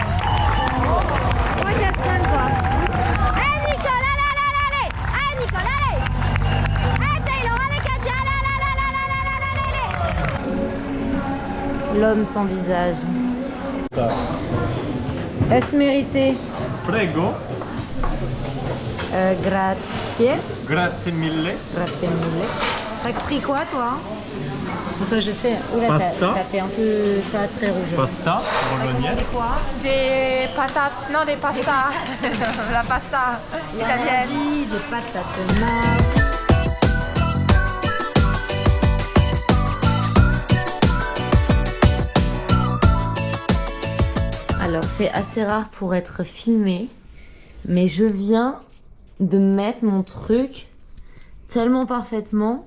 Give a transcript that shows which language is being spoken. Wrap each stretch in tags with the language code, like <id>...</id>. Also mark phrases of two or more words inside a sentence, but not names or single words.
<fr>3, 4, 5, quoi. Hey, Nicole, allez! Hey, Nicole, allez! Hey, Taylor, allez, Katia, allez! L'homme sans visage. Est-ce mérité?</fr> <it>Prego. Grazie. Grazie mille. Grazie mille.</it> <fr>T'as pris quoi, toi? Toi, je sais. Oula, Pasta. ça fait un peu pas très rouge. Pasta, bolognaise. C'est quoi? Des patates, non des pastas. La pasta italienne. Des patates marques. Alors, c'est assez rare pour être filmé, mais je viens de mettre mon truc tellement parfaitement.</fr>